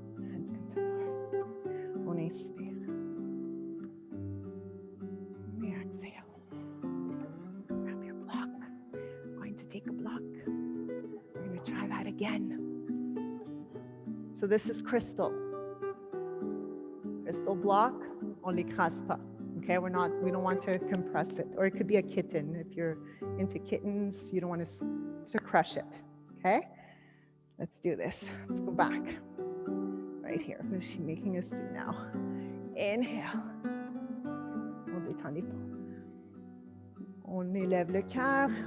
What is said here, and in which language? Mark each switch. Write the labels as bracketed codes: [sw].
[en] Hands come to the heart. [fr] On expire. [en] We exhale. Grab your block. I'm going to take a block. We're going to try that again. So this is crystal. [fr] Crystal block, on l'écrase pas. [en] Okay, we don't want to compress it. Or it could be a kitten. If you're into kittens, you don't want to crush it. Okay, let's do this. Let's go back. Right here. What is she making us do now? [fr] Inhale. On détend les paumes. On élève le cœur.